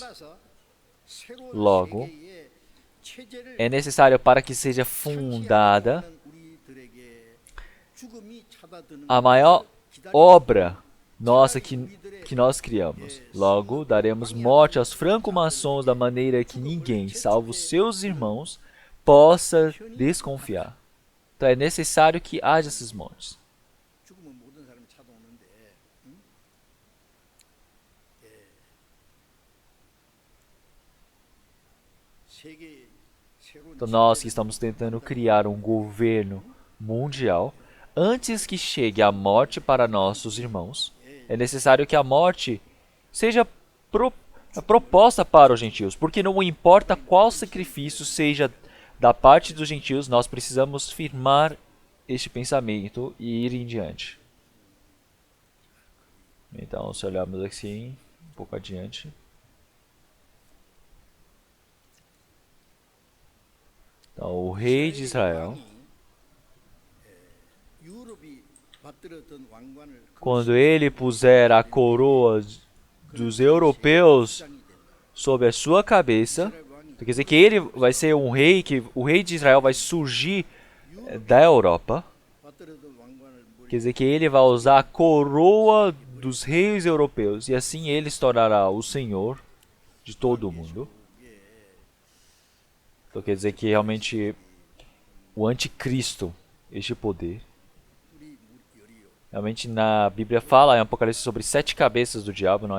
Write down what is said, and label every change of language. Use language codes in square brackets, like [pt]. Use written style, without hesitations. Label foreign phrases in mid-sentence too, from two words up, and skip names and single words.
[pt] Logo, é necessário para que seja fundada a maior obra nossa que nós criamos. Logo, daremos morte aos franco-maçons da maneira que ninguém, salvo seus irmãos, possa desconfiar. Então é necessário que haja essas mortes. [ko] 죽으면 모든 사람이 찾아오는데, 세계 새로운 [pt] Então nós que estamos tentando criar um governo mundial, antes que chegue a morte para nossos irmãos, é necessário que a morte seja proposta para os gentios, porque não importa qual sacrifício seja da parte dos gentios, nós precisamos firmar este pensamento e ir em diante. Então, se olharmos assim, um pouco adiante. Então, o rei de Israel, [ko] 유럽이 받들었던 왕관을 [pt] quando ele puser a coroa dos europeus sobre a sua cabeça, quer dizer que ele vai ser um rei, que o rei de Israel vai surgir da Europa, [ko] 받들었던 왕관을 [pt] quer dizer que ele vai usar a coroa dos reis europeus, e assim ele se tornará o senhor de todo o mundo. Então quer dizer que realmente o anticristo, este poder, realmente na Bíblia fala em Apocalipse sobre 7 cabeças do diabo, não é?